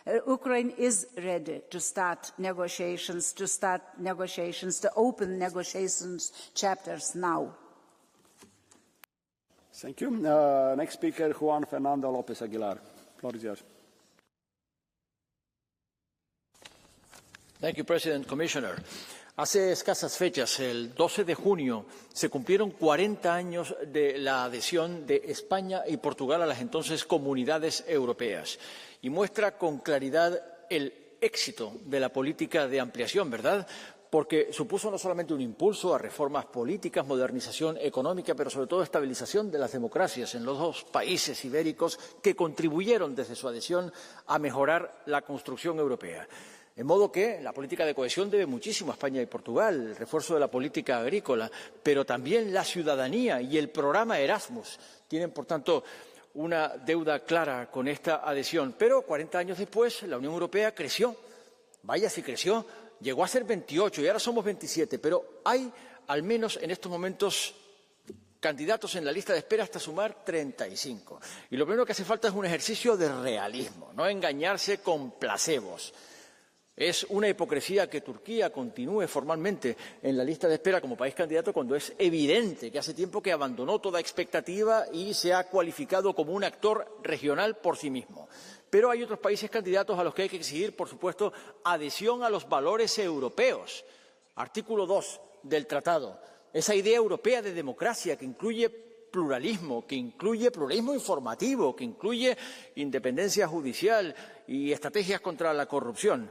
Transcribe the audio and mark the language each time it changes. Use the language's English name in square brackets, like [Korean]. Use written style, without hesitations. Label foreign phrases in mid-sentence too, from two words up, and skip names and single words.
[English] Ukraine is ready to start negotiations, to open negotiations chapters now. Thank you. Next speaker, Juan Fernando López Aguilar. Floor is yours. Thank you, President, Commissioner. [Spanish] Hace escasas fechas, el 12 de junio, se cumplieron 40 años de la adhesión de España y Portugal a las entonces comunidades europeas. Y muestra con claridad el éxito de la política de ampliación, ¿verdad? Porque supuso no solamente un impulso a reformas políticas, modernización económica, pero sobre todo estabilización de las democracias en los dos países ibéricos que contribuyeron desde su adhesión a mejorar la construcción europea. De modo que la política de cohesión debe muchísimo a España y Portugal, el refuerzo de la política agrícola, pero también la ciudadanía y el programa Erasmus tienen, por tanto, una deuda clara con esta adhesión. Pero 40 años después, la Unión Europea creció, vaya si creció, llegó a ser 28 y ahora somos 27, pero hay al menos en estos momentos candidatos en la lista de espera hasta sumar 35. Y lo primero que hace falta es un ejercicio de realismo, no engañarse con placebos. Es una hipocresía que Turquía continúe formalmente en la lista de espera como país candidato cuando es evidente que hace tiempo que abandonó toda expectativa y se ha cualificado como un actor regional por sí mismo. Pero hay otros países candidatos a los que hay que exigir, por supuesto, adhesión a los valores europeos. Artículo 2 del Tratado. Esa idea europea de democracia que incluye pluralismo, que incluye pluralismo informativo, que incluye independencia judicial y estrategias contra la corrupción.